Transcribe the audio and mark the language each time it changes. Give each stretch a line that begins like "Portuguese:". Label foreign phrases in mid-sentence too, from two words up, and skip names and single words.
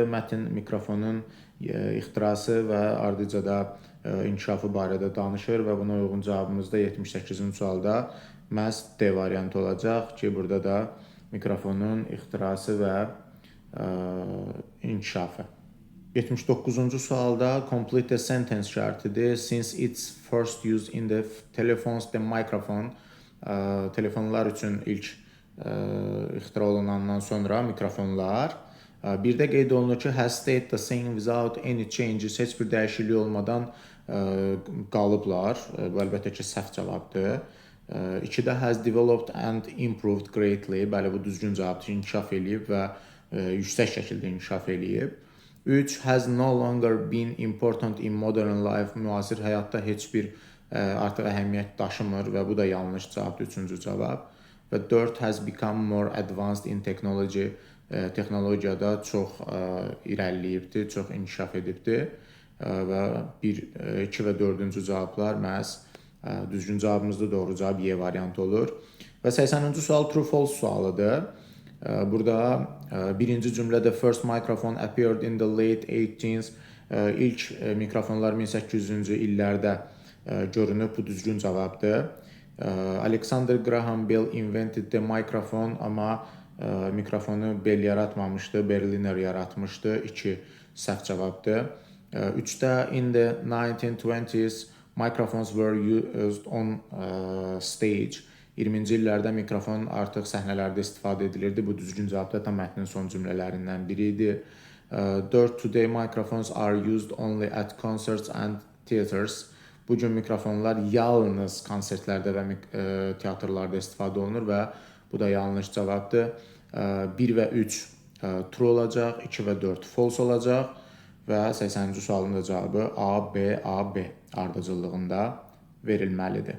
Azerbaijani: Mətn mikrofonun ixtirası və ardıca da inkişafı barədə danışır və buna uyğun cavabımız da 78-ci sualda məhz D variantı olacaq ki, burada da mikrofonun ixtirası və inkişafı. 79-cu sualda
English: complete the sentence
Azerbaijani: şərtidir.
English: Since it's first used in the telephones, the microphone,
Azerbaijani: telefonlar üçün ilk ixtira olunandan sonra mikrofonlar. Bir də qeyd olunur ki,
English: has stayed the same without any changes,
Azerbaijani: heç bir dəyişiklik olmadan qalıblar. Bu əlbəttə ki, səhv cavabdır.
English: 2-də has developed and improved greatly.
Azerbaijani: Bəli, bu düzgün cavabdır. İnkişaf eləyib və yüksək şəkildə inkişaf eləyib. 3.
English: Has no longer been important in modern life.
Azerbaijani: Müasir həyatda heç bir artıq əhəmiyyət daşımır və bu da yanlış cavabdır. 3-cü cavab. Və 4.
English: Has become more advanced in technology.
Azerbaijani: Texnologiyada çox irəliləyibdir, çox inkişaf edibdir. Və 1, 2 və 4-cü cavablar məhz düzgün cavabımızda doğru cavab Y variantı olur. Və 80-ci sual true-false sualıdır. Burada birinci cümlədə
English: first microphone appeared in the late 18th.
Azerbaijani: İlk mikrofonlar 1800-cü illərdə görünüb, bu düzgün cavabdır.
English: Alexander Graham Bell invented the microphone,
Azerbaijani: amma mikrofonu Bell yaratmamışdı, Berliner yaratmışdı. 2 səhv cavabdır.
English: 3-də in the 1920s microphones were used on stage.
Azerbaijani: 20-ci illərdə mikrofon artıq səhnələrdə istifadə edilirdi. Bu düzgün cavabdır. Tam mətnin son cümlələrindən biri idi. 4.
English: Today microphones are used only at concerts and theaters.
Azerbaijani: Bugün mikrofonlar yalnız konsertlərdə və teatrlarda istifadə olunur və bu da yanlış cavabdır. 1 və 3 true olacaq, 2 və 4 false olacaq və 80-ci sualın da cavabı A, B, A, B ardıcıllığında verilməlidir.